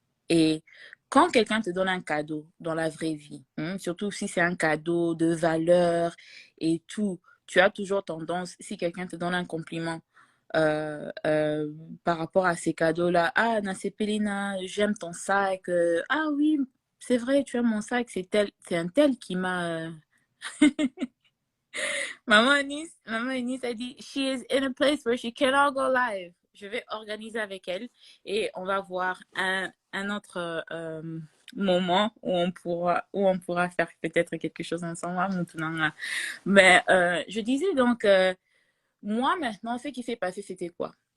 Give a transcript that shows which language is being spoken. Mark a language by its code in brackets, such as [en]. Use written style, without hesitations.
[fr] Et quand quelqu'un te donne un cadeau dans la vraie vie, hein, surtout si c'est un cadeau de valeur et tout, tu as toujours tendance, si quelqu'un te donne un compliment euh, euh, par rapport à ces cadeaux-là, ah, Nasepelina, j'aime ton sac, ah oui, c'est vrai, tu aimes mon sac, c'est un tel qui m'a... Maman Eunice a dit, [en] she is in a place where she cannot go live. [fr] Je vais organiser avec elle et on va voir un autre moment où on pourra faire peut-être quelque chose ensemble. Maintenant. Mais je disais donc, moi maintenant, ce qui s'est passé, c'était quoi?